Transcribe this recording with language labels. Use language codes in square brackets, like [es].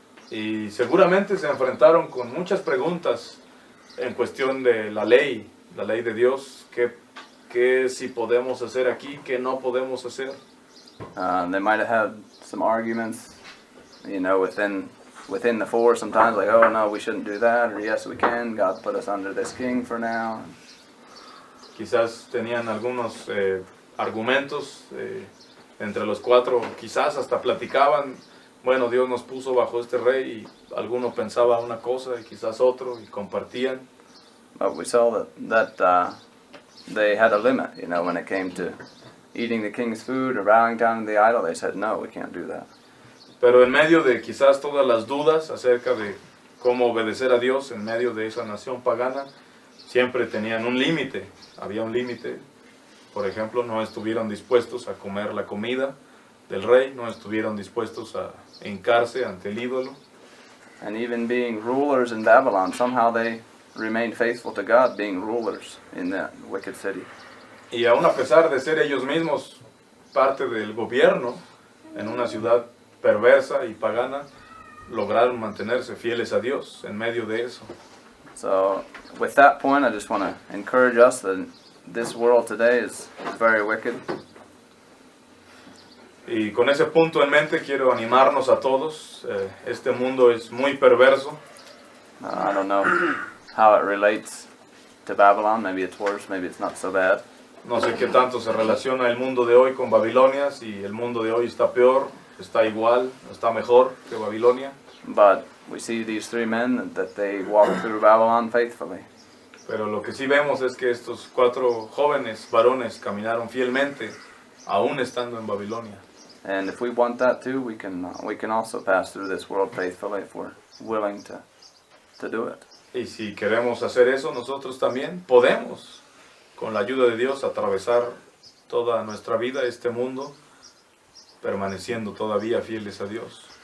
[es] Y seguramente se enfrentaron con muchas preguntas en cuestión de la ley de Dios, qué si podemos hacer aquí, qué no podemos hacer. [en] They might have had some arguments, within the 4 sometimes, like, oh no, we shouldn't do that, or yes we can, God put us under this king for now. [es] Quizás tenían algunos argumentos entre los 4, quizás hasta platicaban, bueno, Dios nos puso bajo este rey, y alguno pensaba una cosa y quizás otro, y compartían. [en] But we saw that they had a limit, when it came to eating the king's food or bowing down to the idol. They said, no, we can't do that. [es] Pero en medio de quizás todas las dudas acerca de cómo obedecer a Dios en medio de esa nación pagana, siempre tenían un límite, había un límite. Por ejemplo, no estuvieron dispuestos a comer la comida del rey, no estuvieron dispuestos a hincarse ante el ídolo. [en] And even being rulers in Babylon, somehow they remained faithful to God, being rulers in that wicked city. [es] Y aún a pesar de ser ellos mismos parte del gobierno en una ciudad perversa y pagana, lograron mantenerse fieles a Dios en medio de eso. [en] So, with that point, I just want to encourage us that this world today is very wicked. [es] Y con ese punto en mente quiero animarnos a todos. Este mundo es muy perverso. [en] I don't know how it relates to Babylon. Maybe it's worse, maybe it's not so bad. [es] No sé qué tanto se relaciona el mundo de hoy con Babilonia, si el mundo de hoy está peor, está igual, está mejor que Babilonia. [en] But we see these three men that they walked through Babylon faithfully. [es] Pero lo que sí vemos es que estos 4 jóvenes varones caminaron fielmente, aún estando en Babilonia. [en] And if we want that too, we can also pass through this world faithfully if we're willing to do it. [es] Y si queremos hacer eso, nosotros también podemos, con la ayuda de Dios, atravesar toda nuestra vida, este mundo, permaneciendo todavía fieles a Dios.